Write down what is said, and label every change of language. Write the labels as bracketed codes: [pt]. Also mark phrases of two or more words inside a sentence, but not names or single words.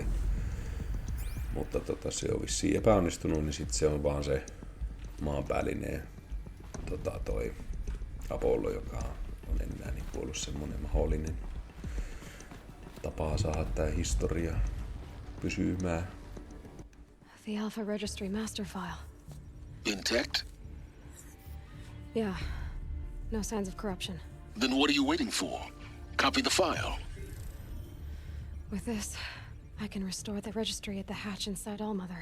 [fi] Mutta se on vissiin epäonnistunut, niin sitten se on vaan se maanpäällinen toi Apollo, joka on enää niin ollut semmonen mahdollinen tapa saada tää historia pysymään. [en] The Alpha Registry master file. Intact? Yeah. No signs of corruption. Then what are you waiting for? Copy the file. With this, I can restore the registry at the hatch inside Allmother.